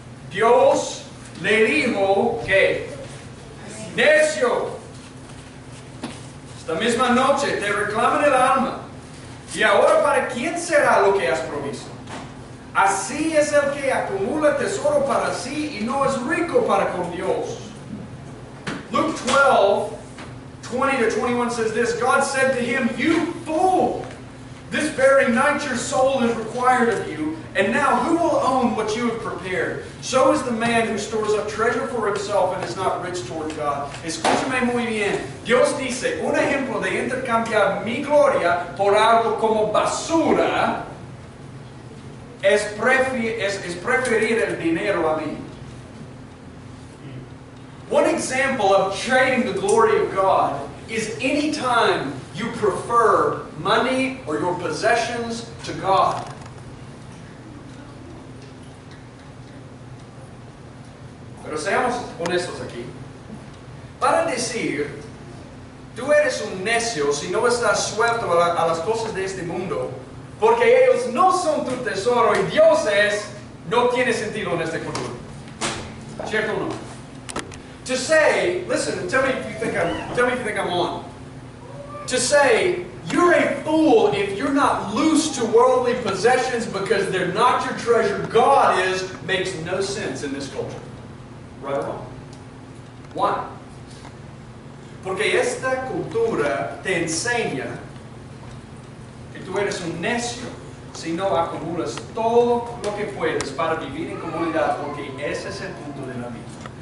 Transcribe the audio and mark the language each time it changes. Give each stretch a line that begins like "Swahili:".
Spanish: Dios le dijo que, necio, esta misma noche te reclaman el alma. Y ahora, ¿para quién será lo que has provisto? Así es el que acumula tesoro para sí y no es rico para con Dios.
English: Luke 12, 20 to 21 says this, God said to him, you fool! This very night your soul is required of you, and now who will own what you have prepared? So is the man who stores up treasure for himself and is not rich toward God.
Spanish: Escúchame muy bien. Dios dice, un ejemplo de intercambiar mi gloria por algo como basura es preferir el dinero a mí.
English: One example of trading the glory of God is any time you prefer money or your possessions to God.
Spanish: Pero seamos honestos aquí. para decir, tú eres un necio si no estás suelto a las cosas de este mundo, porque ellos no son tu tesoro y Dios es, no tiene sentido en esta cultura. ¿Cierto o no?
English: To say, listen, tell me if you think I'm on. To say, you're a fool if you're not loose to worldly possessions because they're not your treasure, God is, makes no sense in this culture. Right or wrong? Why?
Spanish: Porque esta cultura te enseña que tú eres un necio si no acumulas todo lo que puedes para vivir en comunidad, porque ese es el punto de la vida.